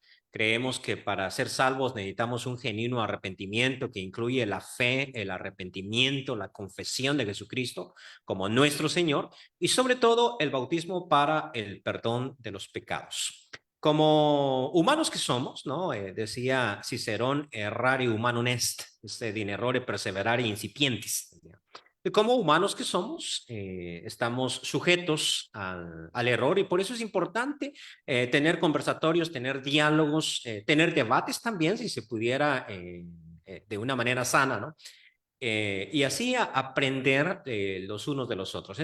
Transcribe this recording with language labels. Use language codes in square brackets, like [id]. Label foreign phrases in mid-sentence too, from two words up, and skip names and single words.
[es] Creemos que para ser salvos necesitamos un genuino arrepentimiento que incluye la fe, el arrepentimiento, la confesión de Jesucristo como nuestro Señor y sobre todo el bautismo para el perdón de los pecados. Como humanos que somos, ¿no? [la] Decía Cicerón, errare humanum est, in errore perseverare incipientis. [es] Y como humanos que somos, estamos sujetos al error y por eso es importante tener conversatorios, tener diálogos, tener debates también, si se pudiera, de una manera sana, ¿no? Y así aprender los unos de los otros.